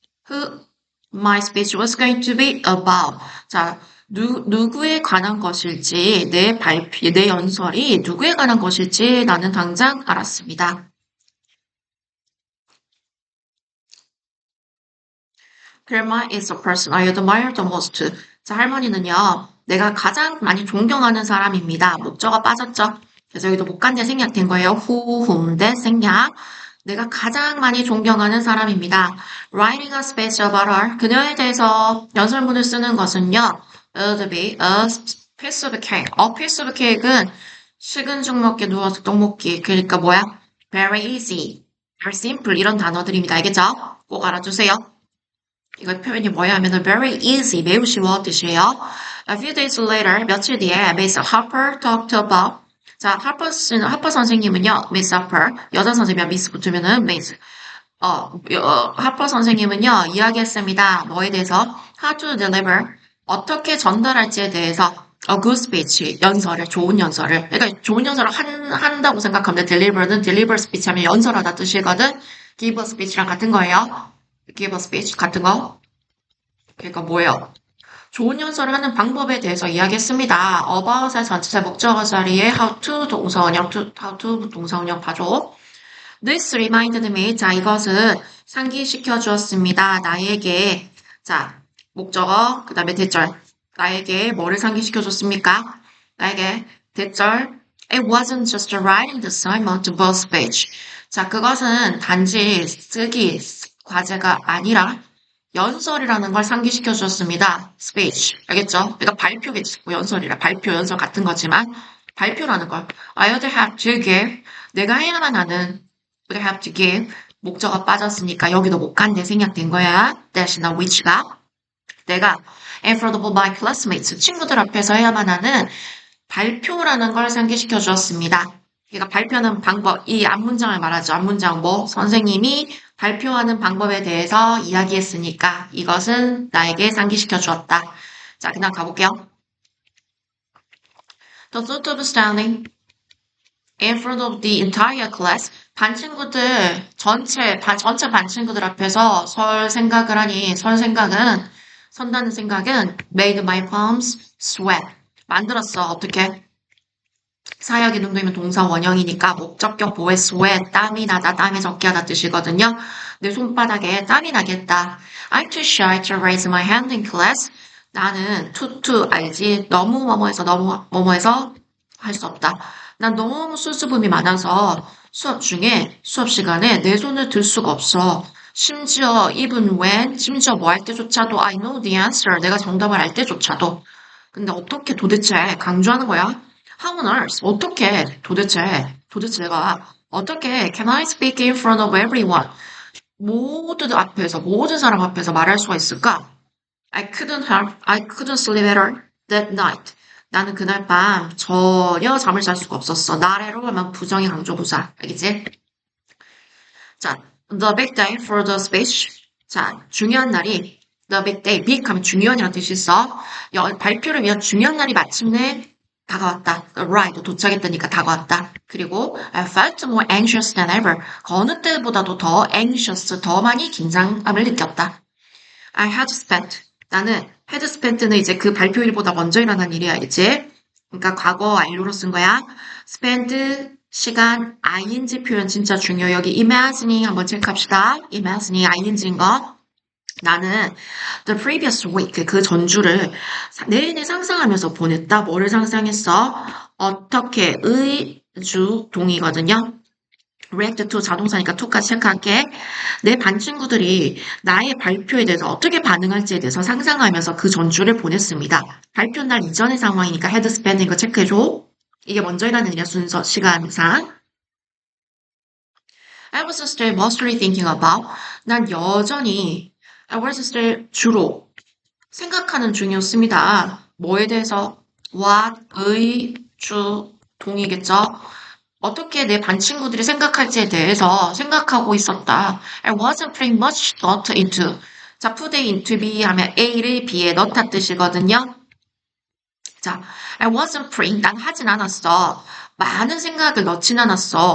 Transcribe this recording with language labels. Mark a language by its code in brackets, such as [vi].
[en] Who my speech was going to be about. [ko] 자, 누구에 관한 것일지, 내 연설이 누구에 관한 것일지 나는 당장 알았습니다. [en] Grandma is the person I admire the most. [ko] 자, 할머니는요, 내가 가장 많이 존경하는 사람입니다. 목적어 빠졌죠? 그래서 여기도 못 간데 생략된 거예요. who, whom 대 생략. 내가 가장 많이 존경하는 사람입니다. [en] Writing a speech about her. [ko] 그녀에 대해서 연설문을 쓰는 것은요, [en] would be a piece of cake. A piece of cake [ko] 은 식은 죽 먹게 누워서 떡 먹기. 그러니까 뭐야? [en] Very easy, very simple [ko] 이런 단어들입니다. 알겠죠? 꼭 알아주세요. 이거 표현이 뭐야 하면은 [en] very easy, [ko] 매우 쉬워 뜻이에요. [en] A few days later, [ko] 며칠 뒤에 [en] Miss Harper talked about. [ko] 자, 하퍼 선생님은요, Miss Harper, 여자 선생님이야, Miss 붙으면은 Miss. 하퍼 선생님은요, 이야기했습니다. 뭐에 대해서? [en] How to deliver, [ko] 어떻게 전달할지에 대해서. [en] A good speech, [ko] 좋은 연설을. 그러니까 좋은 연설을 한다고 생각하면 [en] deliver speech [ko] 하면 연설하다 뜻이거든. [en] give a speech [ko] 랑 같은 거예요. [en] give a speech [ko] 같은 거. 그러니까 뭐예요? 좋은 연설을 하는 방법에 대해서 이야기했습니다. about의 전체사 목적어 자리에 how to 동사원형 봐줘. [en] This reminded me. [ko] 자, 이것은 상기시켜 주었습니다. 나에게. 자, 목적어, 그 다음에 대절. 나에게 뭐를 상기시켜 줬습니까? 나에게 대절. [en] It wasn't just writing the assignment but speech. [ko] 자, 그것은 단지 쓰기 과제가 아니라 연설이라는 걸 상기시켜 주었습니다. speech. 알겠죠? 그러니까 발표겠지. 뭐 연설 같은 거지만 발표라는 걸. [en] I would have to give. 내가 해야만 하는 would have to give. [ko] 목적어 빠졌으니까 여기도 못 간데 생략된 거야. 대신에 which가 내가 [en] in front of my classmates. [ko] 친구들 앞에서 해야만 하는 발표라는 걸 상기시켜 주었습니다. 그러니까 발표하는 방법, 이 앞문장을 말하죠. 앞문장 선생님이 발표하는 방법에 대해서 이야기했으니까 이것은 나에게 상기시켜 주었다. 자, 그냥 가볼게요. [en] The thought of standing in front of the entire class. [ko] 전체 반 친구들 앞에서 선다는 생각은 [en] made my palms sweat. [ko] 만들었어. 어떻게? 사역이 능동이면 동사 원형이니까 목적격 보에 sweat, 땀이 나다, 땀이 적게 하다 뜻이거든요. 내 손바닥에 땀이 나겠다. [en] I'm too shy to raise my hand in class. [ko] 나는 알지? 너무 뭐뭐해서 너무 뭐뭐해서 할 수 없다. 난 너무 수줍음이 많아서 수업 시간에 내 손을 들 수가 없어. 심지어 [en] even when [ko] 심지어 뭐 할 때조차도 [en] I know the answer [ko] 내가 정답을 알 때조차도 근데 어떻게 도대체 강조하는 거야? [en] How on earth? [ko] 어떻게 도대체 내가 어떻게 can I speak in front of everyone? 모든 사람 앞에서 말할 수가 있을까? [en] I couldn't sleep at all that night. [ko] 나는 그날 밤 전혀 잠을 잘 수가 없었어. [en] Not at all [ko] 하면 부정의 강조부사. 알겠지? 자, [en] the big day for the speech. [ko] 자, 중요한 날이 the big day. big 하면 중요한이라는 뜻이 있어. 발표를 위한 중요한 날이 마침내 다가왔다. Arrived, 도착했다니까 다가왔다. 그리고 [en] I felt more anxious than ever. [ko] 그 어느 때보다도 더 anxious, 더 많이 긴장감을 느꼈다. [en] I had spent. [ko] 나는 had spent는 이제 그 발표일보다 먼저 일어난 일이야, 알지? 그러니까 과거 완료로 쓴 거야. spend 시간 ing 표현 진짜 중요해. 여기 imagining 한번 체크합시다. imagining ing인 거. 나는 [en] the previous week [ko] 그 전주를 내내 상상하면서 보냈다. 뭐를 상상했어? 어떻게 주 동이거든요. react to 자동사니까 to까지 체크할게. 내 반 친구들이 나의 발표에 대해서 어떻게 반응할지에 대해서 상상하면서 그 전주를 보냈습니다. 발표 날 이전의 상황이니까 had spent 이거 체크해줘. 이게 먼저 일하는 일이야, 순서, 시간상. [en] I was still mostly thinking about. [ko] 난 여전히 I was still 주로 생각하는 중이었습니다. 뭐에 대해서? what, 동이겠죠? 어떻게 내 반 친구들이 생각할지에 대해서 생각하고 있었다. [en] I wasn't putting much thought into. [ko] 자, put into be 하면 A를 B에 넣다 뜻이거든요. 자, I wasn't putting, 난 하진 않았어. 많은 생각을 넣진 않았어.